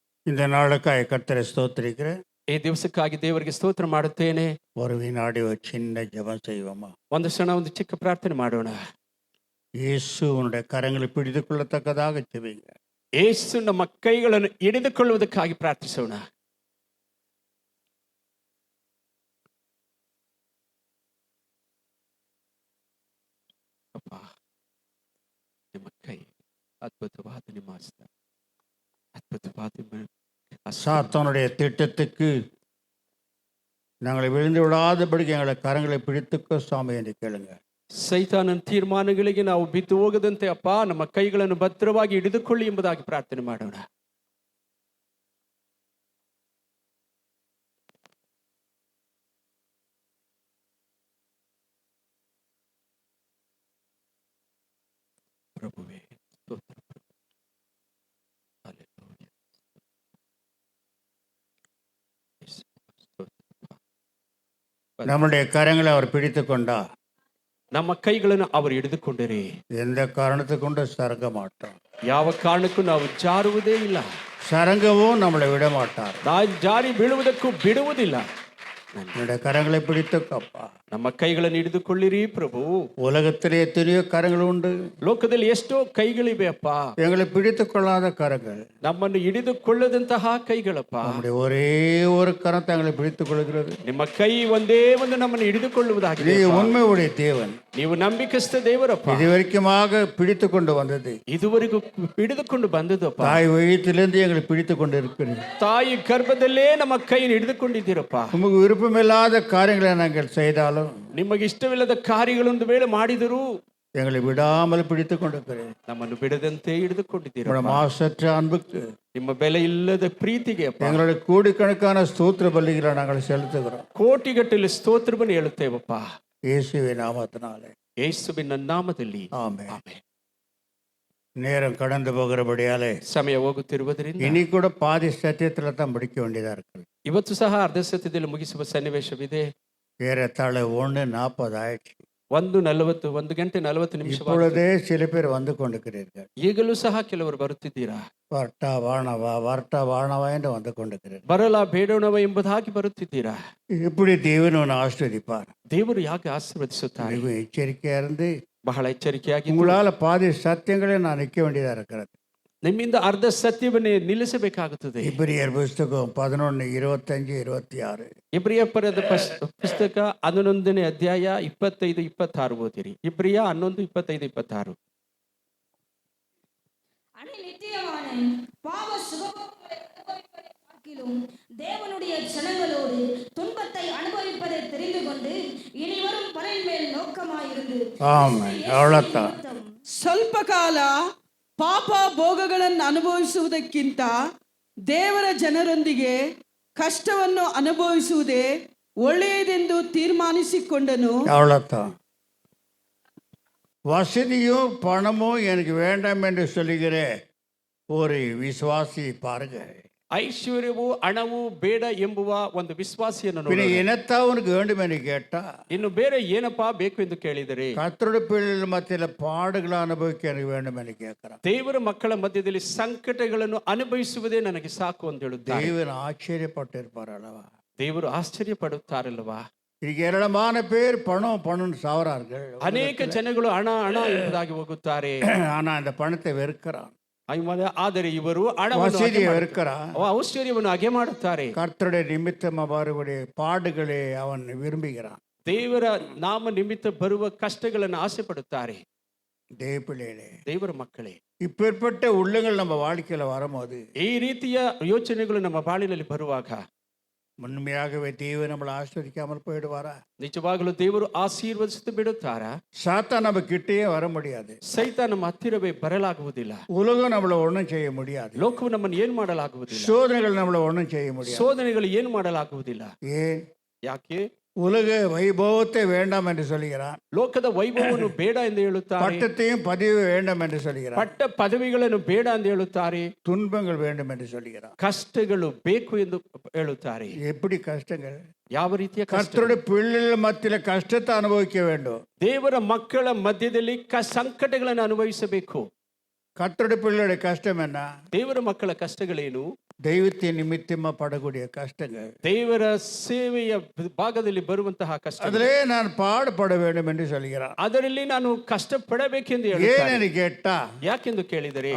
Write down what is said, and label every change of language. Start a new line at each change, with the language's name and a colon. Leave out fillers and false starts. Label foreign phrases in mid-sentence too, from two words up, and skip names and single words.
Tamil: இந்த நாளுக்காக கர்த்தரை ஸ்தோத்திரிக்கிறேன்.
Kannada: ಈ ದಿವಸಕ್ಕಾಗಿ ದೇವರಿಗೆ ಸ್ತೋತ್ರ ಮಾಡುತ್ತೇನೆ.
Tamil: ஒரு வினாடி ஒரு சின்ன ஜெபம் செய்வோமா?
Kannada: ಒಂದು ಕ್ಷಣ ಒಂದು ಚಿಕ್ಕ ಪ್ರಾರ್ಥನೆ ಮಾಡೋಣ.
Tamil: இயேசு உன்னுடைய கரங்களை பிடித்துக் கொள்ளத்தக்கதாக ஜெபிங்க.
Kannada: ಯೇಸು ನಮ್ಮ ಕೈಗಳನ್ನು ಹಿಡಿದುಕೊಳ್ಳುವುದಕ್ಕಾಗಿ ಪ್ರಾರ್ಥಿಸೋಣ. ಅಪ್ಪ, ನಿಮ್ಮ ಕೈ ಅದ್ಭುತವಾದ ನಿಮ್ಮ ಹಸ್ತ,
Tamil: அற்புதவாத சாத்தானுடைய திட்டத்துக்கு நாங்களை விழுந்து விடாதபடிக்கு எங்களை கரங்களை பிடித்துக்கோ சாமி என்று கேளுங்க.
Kannada: ಸೈತಾನನ ತೀರ್ಮಾನಗಳಿಗೆ ನಾವು ಬಿದ್ದು ಹೋಗದಂತೆ ಅಪ್ಪ ನಮ್ಮ ಕೈಗಳನ್ನು ಭದ್ರವಾಗಿ ಹಿಡಿದುಕೊಳ್ಳಿ ಎಂಬುದಾಗಿ ಪ್ರಾರ್ಥನೆ ಮಾಡೋಣ. ಪ್ರಭುವೇ, ಸ್ತೋತ್ರ.
Tamil: நம்முடைய கரங்களை அவர் பிடித்து கொண்டா
Kannada: ನಮ್ಮ ಕೈಗಳನ್ನು ಅವರು ಹಿಡಿದುಕೊಂಡರೆ
Tamil: எந்த காரணத்தை கொண்டு சரங்க மாட்டோம்.
Kannada: ಯಾವ ಕಾರಣಕ್ಕೂ ನಾವು ಜಾರುವುದೇ ಇಲ್ಲ.
Tamil: சரங்கவும் நம்மளை விட மாட்டார்.
Kannada: ನಾವು ಜಾರಿ ಬೀಳುವುದಕ್ಕೂ ಬಿಡುವುದಿಲ್ಲ.
Tamil: என்னுடைய கரங்களை பிடித்துக்கப்பா.
Kannada: ನಮ್ಮ ಕೈಗಳನ್ನು ಹಿಡಿದುಕೊಳ್ಳಿರಿ ಪ್ರಭು.
Tamil: உலகத்திலே எத்தனையோ கரங்கள் உண்டு.
Kannada: ಲೋಕದಲ್ಲಿ ಎಷ್ಟೋ ಕೈಗಳಿವೆ ಅಪ್ಪ.
Tamil: எங்களை பிடித்துக் கொள்ளாத கரங்கள்,
Kannada: ನಮ್ಮನ್ನು ಹಿಡಿದುಕೊಳ್ಳದಂತಹ ಕೈಗಳಪ್ಪ.
Tamil: நம்முடைய ஒரே ஒரு கரம் தங்களை பிடித்துக் கொள்கிறது.
Kannada: ನಿಮ್ಮ ಕೈ ಒಂದೇ ಒಂದು ನಮ್ಮನ್ನು ಹಿಡಿದುಕೊಳ್ಳುವುದಾಗಿದೆ.
Tamil: நீ உண்மை உடைய தேவன்,
Kannada: ನೀವು ನಂಬಿಕಸ್ಥ ದೇವರಪ್ಪ.
Tamil: இதுவரைக்குமாக பிடித்து கொண்டு வந்தது,
Kannada: ಇದುವರೆಗೂ ಹಿಡಿದುಕೊಂಡು ಬಂದದಪ್ಪ.
Tamil: தாய் வயிற்றிலிருந்து எங்களை பிடித்து கொண்டு இருக்கிறது.
Kannada: ತಾಯಿ ಗರ್ಭದಲ್ಲೇ ನಮ್ಮ ಕೈಯನ್ನು ಹಿಡಿದುಕೊಂಡಿದ್ದೀರಪ್ಪ.
Tamil: நமக்கு விருப்பமில்லாத காரியங்களை நாங்கள் செய்தாலும்,
Kannada: ನಿಮಗೆ ಇಷ್ಟವಿಲ್ಲದ ಕಾರ್ಯಗಳೊಂದು ವೇಳೆ ಮಾಡಿದರೂ
Tamil: எங்களை விடாமல் பிடித்துக் கொண்டிருக்கிறேன்.
Kannada: ನಮ್ಮನ್ನು ಬಿಡದಂತೆ ಹಿಡಿದುಕೊಂಡಿದ್ದೀರ.
Tamil: மாசற்ற அன்புக்கு,
Kannada: ನಿಮ್ಮ ಬೆಲೆ ಇಲ್ಲದ ಪ್ರೀತಿಗೆ
Tamil: எங்களுடைய கோடிக்கணக்கான ஸ்தோத்திர பலிகளை நாங்கள் செலுத்துகிறோம்.
Kannada: ಕೋಟಿಗಟ್ಟಲೆ ಸ್ತೋತ್ರವನ್ನು ಹೇಳುತ್ತೇವಪ್ಪ.
Tamil: இயேசுவின் நாமத்தினாலே,
Kannada: ಯೇಸುವಿನ ನಾಮದಲ್ಲಿ
Tamil: ஆமென்.
Kannada: ಆಮೆನ್.
Tamil: நேரம் கடந்து போகிறபடியாலே
Kannada: ಸಮಯ ಹೋಗುತ್ತಿರುವುದರಿಂದ
Tamil: இனி கூட பாதி சத்தியத்துல தான் முடிக்க வேண்டியதா இருக்கு.
Kannada: ಇವತ್ತು ಸಹ ಅರ್ಧ ಸತ್ಯದಲ್ಲಿ ಮುಗಿಸುವ ಸನ್ನಿವೇಶವಿದೆ.
Tamil: ஏறத்தாழ 1:40 ஆயிடுச்சு.
Kannada: 1:40 1 ಗಂಟೆ 40 ನಿಮಿಷ.
Tamil: இப்பொழுதே சில பேர் வந்து கொண்டிருக்கிறீர்கள்.
Kannada: ಈಗಲೂ ಸಹ ಕೆಲವರು ಬರುತ್ತಿದ್ದೀರಾ.
Tamil: வர்ட்டா வானவா வர்ட்டா வானவா என்று வந்து கொண்டிருக்கிறீர்கள்.
Kannada: ಬರಲ ಬೇಡೋಣವ ಎಂಬುದಾಗಿ ಬರುತ್ತಿದ್ದೀರಾ.
Tamil: இப்படி தேவன் உன்னை ஆசீர்வதிப்பார்.
Kannada: ದೇವರು ಯಾಕೆ ಆಶೀರ್ವದಿಸುತ್ತಾರೆ?
Tamil: மிகவும் எச்சரிக்கையா இருந்து
Kannada: ಬಹಳ ಎಚ್ಚರಿಕೆಯಾಗಿ.
Tamil: உங்களால பாதி சத்தியங்களே நான் நிற்க வேண்டியதா இருக்கிறது.
Kannada: ನಿಮ್ಮಿಂದ ಅರ್ಧ ಸತ್ಯವನ್ನೇ ನಿಲ್ಲಿಸಬೇಕಾಗುತ್ತದೆ.
Tamil: இபிரியர் புஸ்தகம் 11:25-26.
Kannada: ಇಬ್ರಿಯ ಪರದ ಪುಸ್ತಕ 11ನೇ ಅಧ್ಯಾಯ 25-26 ಓದಿರಿ. ಇಬ್ರಿಯ 11:25-26.
Tamil: தேவனுடைய ஜனங்களோடு துன்பத்தை அனுபவிப்பதை தெரிந்து கொண்டு இனி வரும் பலன் மேல் நோக்கமாயிருந்து. ஆமென். அவ்வளவுதான்.
Kannada: ಸ್ವಲ್ಪ ಕಾಲ ಪಾಪ ಭೋಗಗಳನ್ನು ಅನುಭವಿಸುವುದಕ್ಕಿಂತ ದೇವರ ಜನರೊಂದಿಗೆ ಕಷ್ಟವನ್ನು ಅನುಭವಿಸುವುದೇ ಒಳ್ಳೆಯದೆಂದು ತೀರ್ಮಾನಿಸಿಕೊಂಡನು.
Tamil: அவ்வளவுதான். வசதியும் பணமும் எனக்கு வேண்டாம் என்று சொல்லுகிற ஒரு விசுவாசி பாருங்க.
Kannada: ಐಶ್ವರ್ಯವು ಹಣವು ಬೇಡ ಎಂಬುವ ಒಂದು ವಿಶ್ವಾಸಿಯನ್ನು
Tamil: பின்ன
Kannada: ನೋಡಿ.
Tamil: என்னத்தா உனக்கு வேண்டும் என்று கேட்டா,
Kannada: ಇನ್ನು ಬೇರೆ ಏನಪ್ಪಾ ಬೇಕು ಎಂದು ಕೇಳಿದರೆ,
Tamil: கர்த்தருடைய பிள்ளைகள் மத்தியில பாடுகளை அனுபவிக்க எனக்கு வேண்டும் என்று கேட்கிறான்.
Kannada: ದೇವರ ಮಕ್ಕಳ ಮಧ್ಯದಲ್ಲಿ ಸಂಕಟಗಳನ್ನು ಅನುಭವಿಸುವುದೇ ನನಗೆ ಸಾಕು ಅಂತ ಹೇಳುತ್ತಾರೆ.
Tamil: தேவன் ஆச்சரியப்பட்டு இருப்பார் அல்லவா?
Kannada: ದೇವರು ಆಶ್ಚರ್ಯ ಪಡುತ್ತಾರಲ್ವಾ?
Tamil: இன்னைக்கு ஏராளமான பேர் பணம் பணம் சாவறார்கள்.
Kannada: ಅನೇಕ ಜನಗಳು ಹಣ ಹಣ ಎಂಬುದಾಗಿ ಹೋಗುತ್ತಾರೆ.
Tamil: ஆனா அந்த பணத்தை வெறுக்கிறான்.
Kannada: ಆದರೆ ಇವರು
Tamil: வசதியை வெறுக்கிறான்.
Kannada: ಐಶ್ವರ್ಯವನ್ನು ಹಾಗೆ ಮಾಡುತ್ತಾರೆ.
Tamil: கர்த்தருடைய நிமித்தம் அவருடைய பாடுகளை அவன் விரும்புகிறான்.
Kannada: ದೇವರ ನಾಮ ನಿಮಿತ್ತ ಬರುವ ಕಷ್ಟಗಳನ್ನು ಆಸೆ ಪಡುತ್ತಾರೆ.
Tamil: தேவ பிள்ளைகளே,
Kannada: ದೇವರ ಮಕ್ಕಳೇ,
Tamil: இப்பேற்பட்ட உள்ளங்கள் நம்ம வாழ்க்கையில வரும்போது,
Kannada: ಈ ರೀತಿಯ ಯೋಚನೆಗಳು ನಮ್ಮ ಬಾಳಿನಲ್ಲಿ ಬರುವಾಗ
Tamil: உண்மையாகவே தேவன் நம்மளை ஆஸ்வதிக்காமல் போயிடுவாரா?
Kannada: ನಿಜವಾಗಲೂ ದೇವರು ಆಶೀರ್ವದಿಸುತ್ತ ಬಿಡುತ್ತಾರಾ?
Tamil: சாத்தான் நம்ம கிட்டேயே வர முடியாது.
Kannada: ಸೈತಾನ ನಮ್ಮ ಹತ್ತಿರವೇ ಬರಲಾಗುವುದಿಲ್ಲ.
Tamil: உலகம் நம்மள ஒண்ணும் செய்ய முடியாது.
Kannada: ಲೋಕವು ನಮ್ಮನ್ನು ಏನು ಮಾಡಲಾಗುವುದಿಲ್ಲ.
Tamil: சோதனைகள் நம்மள ஒண்ணும் செய்ய முடியாது.
Kannada: ಶೋಧನೆಗಳು ಏನು ಮಾಡಲಾಗುವುದಿಲ್ಲ.
Tamil: ஏன்?
Kannada: ಯಾಕೆ?
Tamil: உலக வைபவத்தை வேண்டாம் என்று சொல்கிறான்.
Kannada: ಲೋಕದ ವೈಭವವನ್ನು ಬೇಡ ಎಂದು ಹೇಳುತ್ತಾರೆ.
Tamil: பட்டத்தையும் பதவி வேண்டாம் என்று சொல்கிறான்.
Kannada: ಪಟ್ಟ ಪದವಿಗಳನ್ನು ಬೇಡ ಎಂದು ಹೇಳುತ್ತಾರೆ.
Tamil: துன்பங்கள் வேண்டும் என்று சொல்கிறான்.
Kannada: ಕಷ್ಟಗಳು ಬೇಕು ಎಂದು ಹೇಳುತ್ತಾರೆ.
Tamil: எப்படி கஷ்டங்கள்?
Kannada: ಯಾವ ರೀತಿಯ ಕಷ್ಟ?
Tamil: கர்த்தருடைய பிள்ளைகள் மத்தியில கஷ்டத்தை அனுபவிக்க வேண்டும்.
Kannada: ದೇವರ ಮಕ್ಕಳ ಮಧ್ಯದಲ್ಲಿ ಸಂಕಟಗಳನ್ನು ಅನುಭವಿಸಬೇಕು.
Tamil: கர்த்தருடைய பிள்ளையுடைய கஷ்டம் என்ன?
Kannada: ದೇವರ ಮಕ್ಕಳ ಕಷ್ಟಗಳೇನು?
Tamil: தெய்வத்தை நிமித்தமா படக்கூடிய கஷ்டங்கள்.
Kannada: ದೇವರ ಸೇವೆಯ ಭಾಗದಲ್ಲಿ ಬರುವಂತಹ ಕಷ್ಟ,
Tamil: அதிலே நான் பாடுபட வேண்டும் என்று சொல்கிறார்.
Kannada: ಅದರಲ್ಲಿ ನಾನು ಕಷ್ಟಪಡಬೇಕೆಂದು
Tamil: ஏன்
Kannada: ಹೇಳುತ್ತಾರೆ.
Tamil: என்று கேட்டா,
Kannada: ಯಾಕೆಂದು ಕೇಳಿದರೆ